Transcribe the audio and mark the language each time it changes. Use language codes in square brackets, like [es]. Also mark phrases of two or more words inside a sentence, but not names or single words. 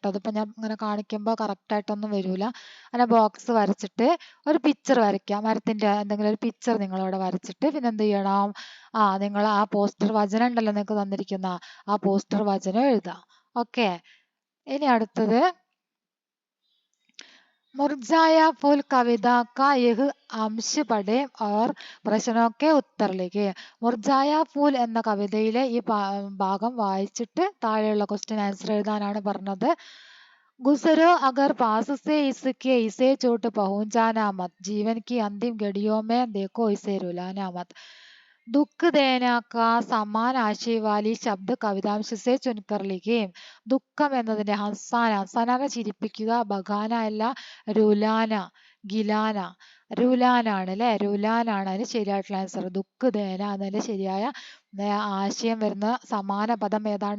[ml] അതിപ്പോൾ ഞാൻ ഇങ്ങനെ കാണിക്കുമ്പോൾ കറക്റ്റായിട്ടൊന്നും വരില്ല. അങ്ങനെ ബോക്സ് വരച്ചിട്ട് ഒരു പിക്ചർ വരയ്ക്കുക. മരത്തിൻ്റെ എന്തെങ്കിലും ഒരു പിക്ചർ നിങ്ങളവിടെ വരച്ചിട്ട് പിന്നെ എന്ത് ചെയ്യണം? നിങ്ങൾ ആ പോസ്റ്റർ വചനം ഉണ്ടല്ലോ നിങ്ങൾക്ക് തന്നിരിക്കുന്ന ആ പോസ്റ്റർ വചനം എഴുതാം. ഓക്കെ. ഇനി അടുത്തത് [hi] मुरझाया फूल कविता का यह अंश पढ़े और प्रश्नों के उत्तर लिखे. [ml] മുർജായ ഫൂൽ എന്ന കവിതയിലെ ഈ ഭാഗം വായിച്ചിട്ട് താഴെയുള്ള ക്വസ്റ്റ്യൻ ആൻസർ എഴുതാനാണ് പറഞ്ഞത്. [hi] गुजरो अगर पास से इसके इसे चोट पहुंचाना मत, जीवन की अंतिम घड़ियों में देखो इसे रुलाना मत। दुख देना का समान आशयवाली शब्द कवितांश से चुनकर लिखें. [ml] ദുഃഖം എന്നതിന്റെ ഹസാന, ഹസാന ചിരിപ്പിക്കുക, ബഗാന അല്ല രുലാന, ഗിലാന, രുലാനാണ് അല്ലെ, രുലാനാണ് അതിന് ശരിയായിട്ടുള്ള ആൻസർ. [hi] दुख देना [ml] എന്നതിന്റെ ശരിയായ ആശയം വരുന്ന സമാന പദം ഏതാണ്?